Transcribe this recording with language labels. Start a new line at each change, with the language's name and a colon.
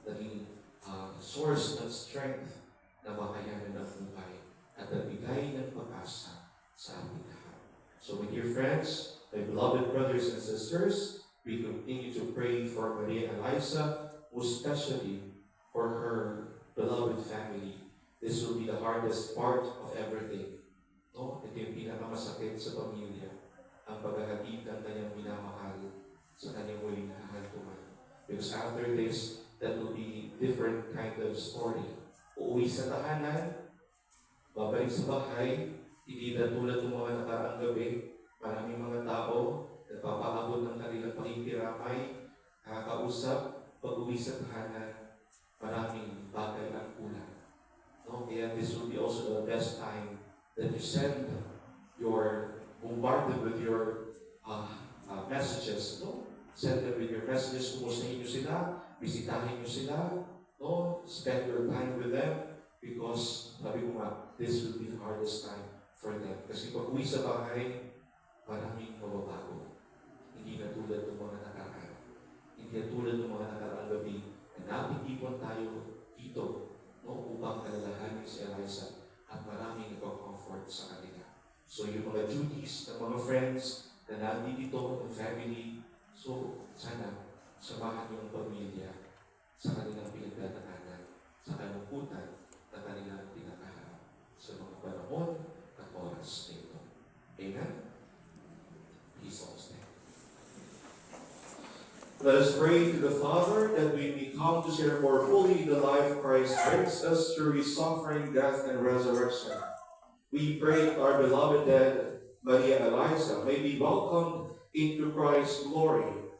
Filipino: Naging source ng strength na makayanan ng buhay at nagbigay ng pag-asa sa ating lahat.
English: So my dear friends, My beloved brothers and sisters, we continue to pray for Maria Eliza, most especially for her beloved family. This will be the hardest part of everything. No?
Filipino: Ito yung pinakamasakit sa pamilya, ang paghahatid ng kanyang minamahal sa kanyang muling hahantungan.
English: Because after this, that will be different kind of story.
Filipino: Uuwi sa tahanan, babalik sa bahay, hindi na tulad ng mga nakaraang gabi, maraming mga tao nagpapaabot ng kanilang pakikiramay, nakakausap, pag-uwi sa tahanan, maraming bagay ang kulang. No?
English: Kaya this will be also the best time that you send your, bombarded with your messages, no? Send them with your messages,
Filipino: kumustahin nyo sila, bisitahin nyo sila, no?
English: Spend your time with them, because,
Filipino: sabi ko nga,
English: this will be the hardest time for them.
Filipino: Kasi pag uwi sa bahay, maraming mababago. Hindi na tulad ng mga nakaraan. Hindi na tulad ng mga nakaraang gabi na napitipon tayo dito, no, upang kalalahanin si Eliza at maraming nagko-comfort sa kanila. So yung mga duties ng mga friends na nandito, ng family, so sana samahan yung pamilya sa kanilang pinagdadaanan, sa kalungkutan na kanilang pinakaharap sa mga panahon at oras na ito.
English: Amen? Please all stand. Let us pray to the Father that we may come to share more fully the life Christ brings us through his suffering, death, and resurrection. We pray that our beloved dead, Maria Eliza, may be welcomed into Christ's glory.